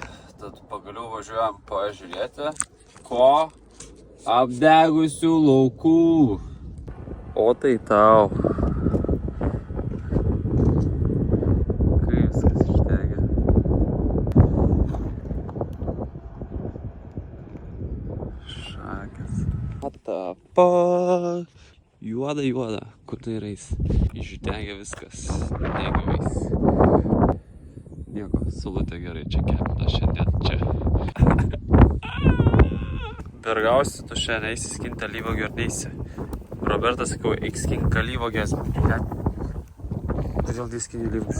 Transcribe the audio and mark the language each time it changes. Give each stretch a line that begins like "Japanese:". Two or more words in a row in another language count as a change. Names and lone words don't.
Lithuanian: Tad pagaliau važiuojam pažiūrėti, ko apdegusių laukų. O tai tau. Kai viskas išdegė. Šakės.
English: What the fuck?
Lithuanian: Juoda. Kur tai eis? Išdegė viskas. Negavais. Nieko, sulutė gerai, čia kepta šiandien čia. Bergausi, tu šiandien eisi skinti alyvuogių ar neisi? Robertas sakau, eik skink alyvuogės. Kodėl tai skini alyvuogės?